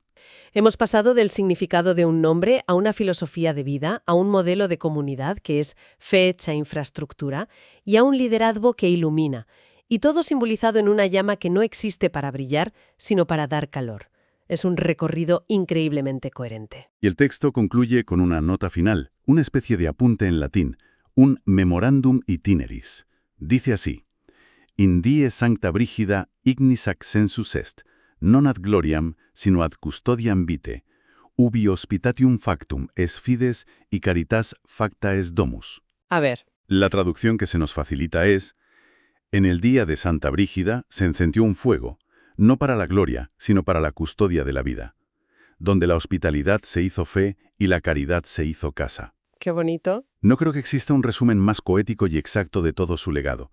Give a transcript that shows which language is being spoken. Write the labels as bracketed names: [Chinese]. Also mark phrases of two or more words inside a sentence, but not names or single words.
[Spanish] Hemos pasado del significado de un nombre a una filosofía de vida, a un modelo de comunidad que es fe hecha infraestructura y a un liderazgo que ilumina. Y todo simbolizado en una llama que no existe para brillar, sino para dar calor. Es un recorrido increíblemente coherente. Y el texto concluye con una nota final, una especie de apunte en latín, un [Latin] memorandum itineris. [Spanish] Dice así: [Latin] In die sancta Brígida ignis ac sensus est, non ad gloriam, sino ad custodiam vitae, ubi hospitatium factum es fides y caritas facta es domus. [Spanish] A ver. La traducción que se nos facilita es: en el día de Santa Brígida se encendió un fuego, no para la gloria, sino para la custodia de la vida, donde la hospitalidad se hizo fe y la caridad se hizo casa. Qué bonito. No creo que exista un resumen más poético y exacto de todo su legado.